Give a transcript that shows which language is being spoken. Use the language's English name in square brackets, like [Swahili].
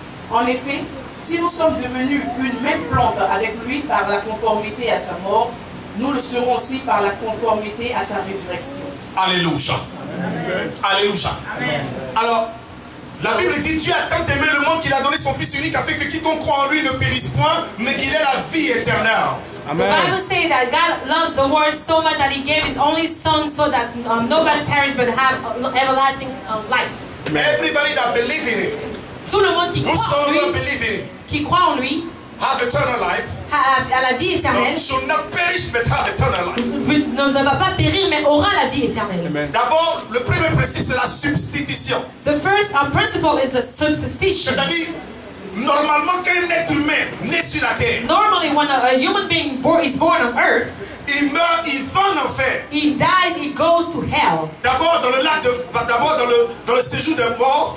[French] En effet, si nous sommes devenus une même plante avec lui par la conformité à sa mort, nous le serons aussi par la conformité à sa résurrection. Alléluia. Alléluia. Alors, la Bible dit Dieu a tant aimé le monde qu'il a donné son Fils unique afin que quiconque croit en lui ne périsse point, mais qu'il ait la vie éternelle. [English] The Bible Amen. says that God loves the world so much that he gave his only son so that nobody perish but have everlasting life. Everybody that believes in him, [French] Tout le monde [English] whosoever believes in him, [French] qui croit en lui [English] have eternal life, [French] a la vie éternelle, [English] should not perish but have eternal life. [French] ne va pas périr mais aura la vie éternelle. [English] Amen. [French] D'abord, le premier principe, c'est la substitution. [English] The first principle is the substitution. [French] C'est-à-dire, normalement, qu'un être humain né sur la terre, [English] Normally, when a human being is born on earth, [French] il meurt, il va en enfer. [English] he dies, he goes to hell. [French] D'abord dans le lac de, d'abord dans le séjour des morts,